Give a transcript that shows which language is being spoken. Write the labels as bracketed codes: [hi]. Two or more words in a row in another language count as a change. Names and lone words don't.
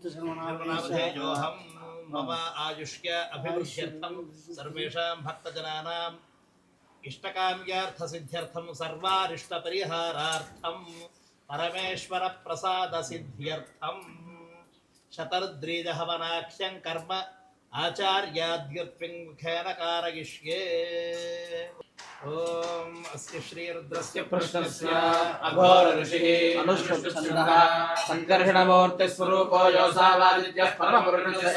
[sa] శర్మనామధేయోహం మమ ఆయుష్య అభివృద్ధ్యర్థం సర్వేషాం భక్తజనానాం ఇష్టకామ్యార్థ సిద్ధ్యర్థం సర్వారిష్ట పరిహారార్థం పరమేశ్వర ప్రసాద సిద్ధ్యర్థం शतरुद्रीजहवनाख्यं कर्म आचार्याद्युत्विं मुखेन कारयिष्ये। ओम अस्य श्रीरुद्रस्य कृष्णस्य अघोर ऋषिः अनुष्ठुप्छन्दः सङ्कर्षणमूर्तिस्वरूपो योऽसावादित्यः परमपुरुषस्य